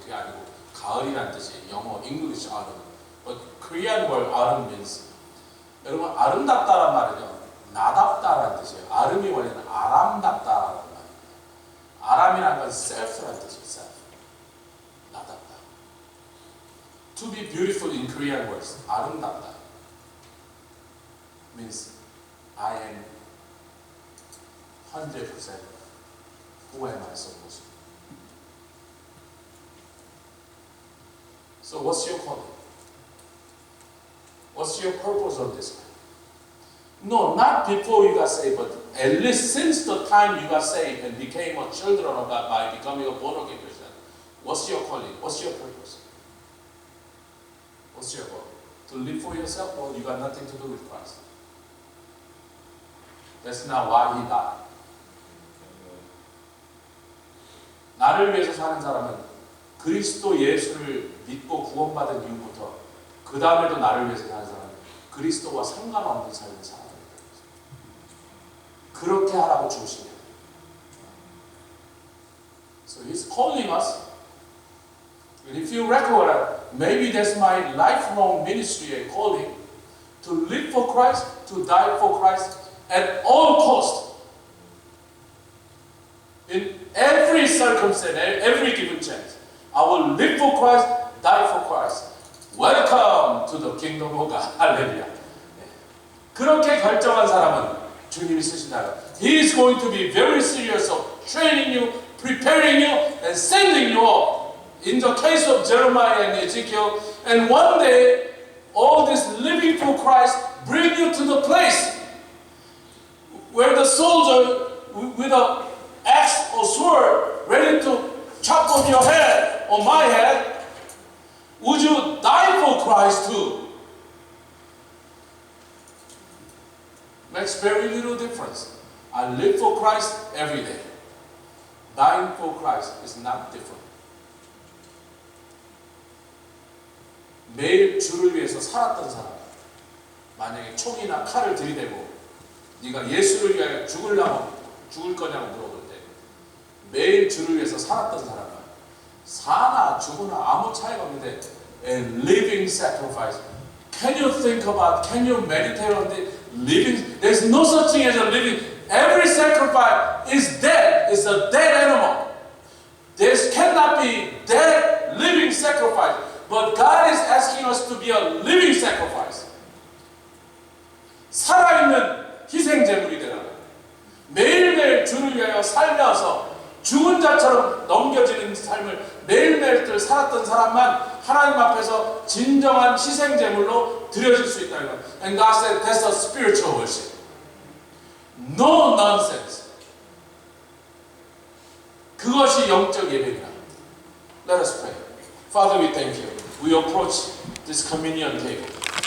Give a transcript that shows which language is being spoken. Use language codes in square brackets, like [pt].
[ko] 그게 아니고 가을이라는 뜻이에요. 영어 English 아름. [en] But Korean word [ko] 아름 [en] means [ko] 여러분 아름답다란 말은요 나답다라는 뜻이에요. 아름이 원래는 아람답다라는 말이에요. 아람이라는 건 self라는 뜻이에요. self. 나답다. [en] To be beautiful in Korean words 아름답다 means I am 100% who am I supposed to be? So what's your calling? What's your purpose on this life? No, not before you got saved, but at least since the time you got saved and became a children of God by becoming a born again Christian. What's your calling? What's your purpose? What's your goal? To live for yourself, or you got nothing to do with Christ? That's not why he died. [ko] 나를 위해서 사는 사람은 그리스도 예수를 믿고 구원받은 이후부터 그 다음에도 나를 위해서 사는 사람은 그리스도와 상관없는 삶을 살아야 된다. 그렇게 하라고 주신 거예요. [en] So He's calling us. And if you record, maybe that's my lifelong ministry and calling, to live for Christ, to die for Christ at all cost. In every circumstance, every given chance, I will live for Christ, die for Christ. Welcome to the kingdom of God. [ko] 할렐루야. 그렇게 결정한 사람은 주님이 쓰신다. [en] He is going to be very serious of training you, preparing you, and sending you up. In the case of Jeremiah and Ezekiel, and one day, all this living for Christ bring you to the place where the soldier with an axe or sword ready to chop off your head or my head, would you die for Christ too? Makes very little difference. I live for Christ every day. Dying for Christ is not different. [ko] 매일 주를 위해서 살았던 사람, 만약에 총이나 칼을 들이대고 네가 예수를 위하여 죽을 거냐고 물어볼 때 매일 주를 위해서 살았던 사람은 사나 죽으나 아무 차이가 없는데 [en] a living sacrifice. Can you think about, can you meditate on the living? There's no such thing as a living. Every sacrifice is dead. It's a dead animal. There cannot be dead living sacrifice. But God is asking us to be a living sacrifice. [ko] 살아있는 희생제물이 되라. 매일매일 주를 위하여 살면서 죽은 자처럼 넘겨지는 삶을 매일매일 살았던 사람만 하나님 앞에서 진정한 희생제물로 드려질 수 있다는 것. [en] And God said that's a spiritual worship. No nonsense. [ko] 그것이 영적 예배이다. [en] Let us pray. Father, we thank you. We approach this communion table.